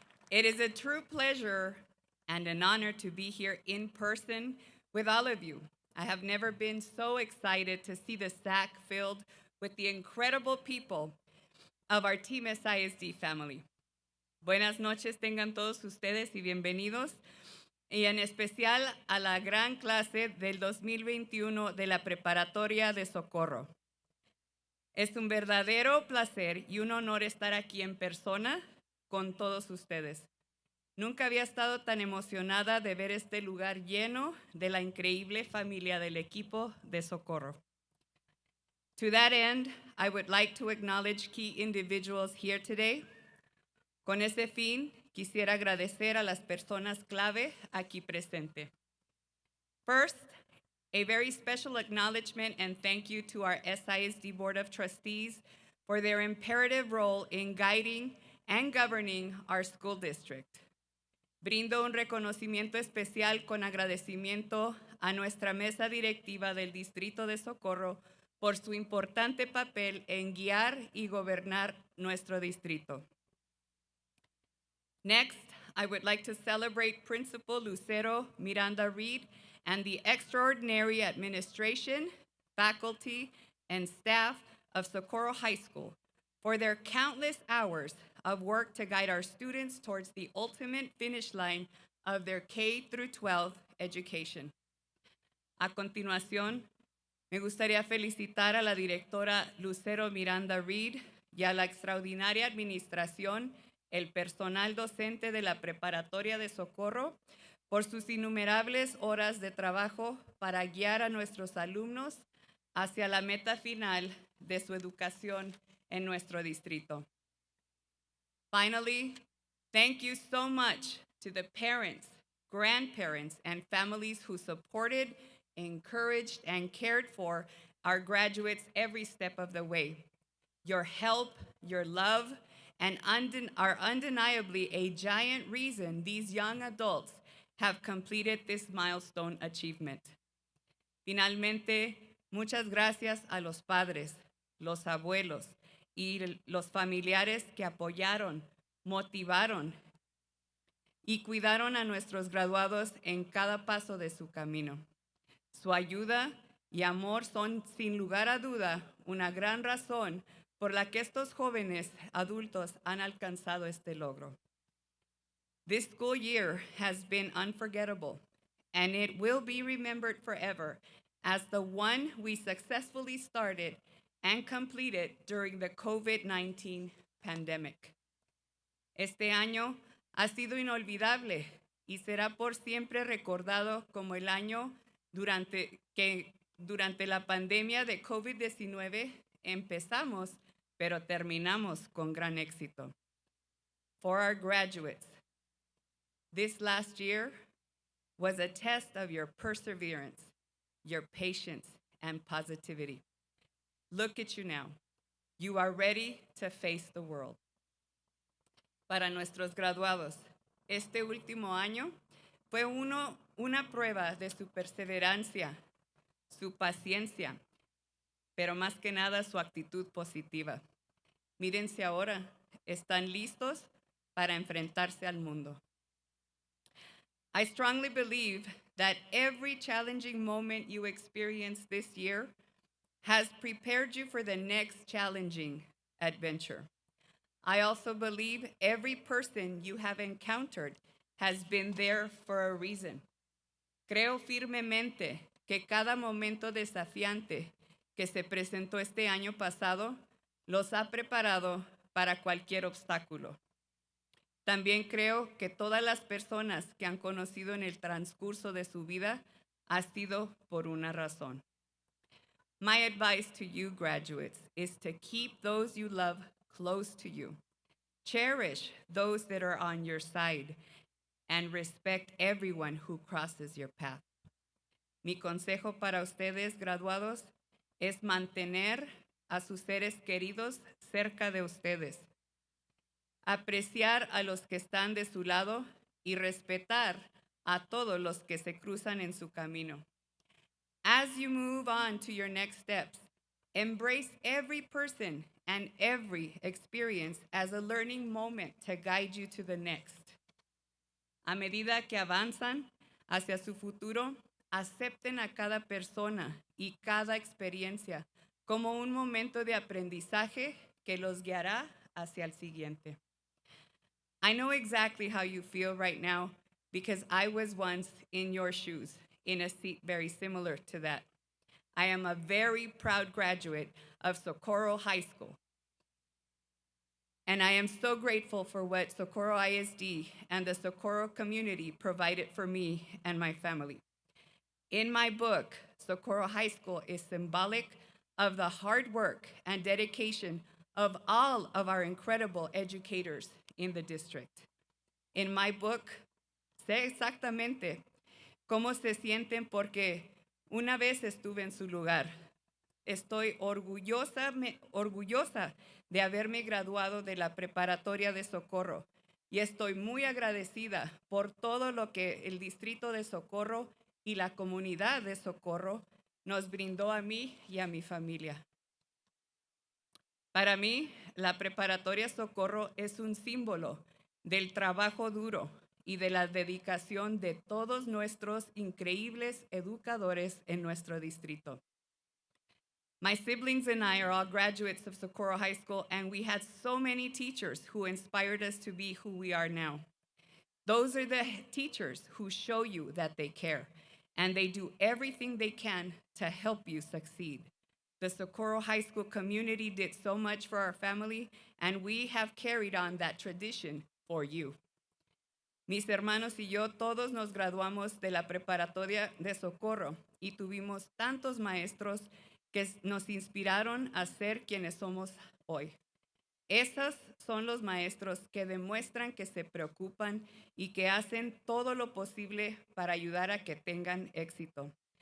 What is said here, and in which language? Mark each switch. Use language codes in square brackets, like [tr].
[en] It is a true pleasure and an honor to be here in person with all of you. I have never been so excited to see the SAC filled with the incredible people of our Team SISD family. [es] Buenas noches tengan todos ustedes y bienvenidos, y en especial a la gran clase del 2021 de la Preparatoria de Socorro. Es un verdadero placer y un honor estar aquí en persona con todos ustedes. Nunca había estado tan emocionada de ver este lugar lleno de la increíble familia del equipo de Socorro. [en] To that end, I would like to acknowledge key individuals here today. [es] Con ese fin, quisiera agradecer a las personas clave aquí presente. [en] First, a very special acknowledgement and thank you to our SISD Board of Trustees for their imperative role in guiding and governing our school district. [es] Brindo un reconocimiento especial con agradecimiento a nuestra mesa directiva del Distrito de Socorro por su importante papel en guiar y gobernar nuestro distrito. [en] Next, I would like to celebrate Principal Lucero Miranda Reed and the extraordinary administration, faculty, and staff of Socorro High School for their countless hours of work to guide our students towards the ultimate finish line of their K-12 education. [es] A continuación, me gustaría felicitar a la directora Lucero Miranda Reed y a la extraordinaria administración, el personal docente de la Preparatoria de Socorro, por sus innumerables horas de trabajo para guiar a nuestros alumnos hacia la meta final de su educación en nuestro distrito. [en] Finally, thank you so much to the parents, grandparents, and families who supported, encouraged, and cared for our graduates every step of the way. Your help, your love, and are undeniably a giant reason these young adults have completed this milestone achievement. [es] Finalmente, muchas gracias a los padres, los abuelos y los familiares que apoyaron, motivaron y cuidaron a nuestros graduados en cada paso de su camino. Su ayuda y amor son, sin lugar a duda, una gran razón por la que estos jóvenes adultos han alcanzado este logro. [en] This school year has been unforgettable, and it will be remembered forever as the one we successfully started and completed during the COVID-19 pandemic. [es] Este año ha sido inolvidable y será por siempre recordado como el año durante la pandemia de COVID-19 empezamos, pero terminamos con gran éxito. [en] For our graduates, this last year was a test of your perseverance, your patience, and positivity. Look at you now. You are ready to face the world. [es] Para nuestros graduados, este último año fue una prueba de su perseverancia, su paciencia, pero más que nada su actitud positiva. Mírense ahora, están listos para enfrentarse al mundo. [en] I strongly believe that every challenging moment you experience this year has prepared you for the next challenging adventure. I also believe every person you have encountered has been there for a reason. [es] Creo firmemente que cada momento desafiante que se presentó este año pasado los ha preparado para cualquier obstáculo. También creo que todas las personas que han conocido en el transcurso de su vida ha sido por una razón. [en] My advice to you graduates is to keep those you love close to you. Cherish those that are on your side and respect everyone who crosses your path. [es] Mi consejo para ustedes graduados es mantener a sus seres queridos cerca de ustedes, apreciar a los que están de su lado y respetar a todos los que se cruzan en su camino. [en] As you move on to your next steps, embrace every person and every experience as a learning moment to guide you to the next. [es] A medida que avanzan hacia su futuro, acepten a cada persona y cada experiencia como un momento de aprendizaje que los guiará hacia el siguiente. [en] I know exactly how you feel right now because I was once in your shoes in a seat very similar to that. I am a very proud graduate of Socorro High School. And I am so grateful for what Socorro ISD and the Socorro community provided for me and my family. In my book, Socorro High School is symbolic of the hard work and dedication of all of our incredible educators in the district. In my book, [es] sé exactamente cómo se sienten porque una vez estuve en su lugar. Estoy orgullosa de haberme graduado de la preparatoria de Socorro y estoy muy agradecida por todo lo que el distrito de Socorro y la comunidad de Socorro nos brindó a mí y a mi familia. Para mí, la preparatoria Socorro es un símbolo del trabajo duro y de la dedicación de todos nuestros increíbles educadores en nuestro distrito. [en] My siblings and I are all graduates of Socorro High School, and we had so many teachers who inspired us to be who we are now. Those are the teachers who show you that they care, and they do everything they can to help you succeed. The Socorro High School community did so much for our family, and we have carried on that tradition for you. [es] Mis hermanos y yo todos nos graduamos de la preparatoria de Socorro y tuvimos tantos maestros que nos inspiraron a ser quienes somos hoy. Esos son los maestros que demuestran que se preocupan y que hacen todo lo posible para ayudar a que tengan éxito.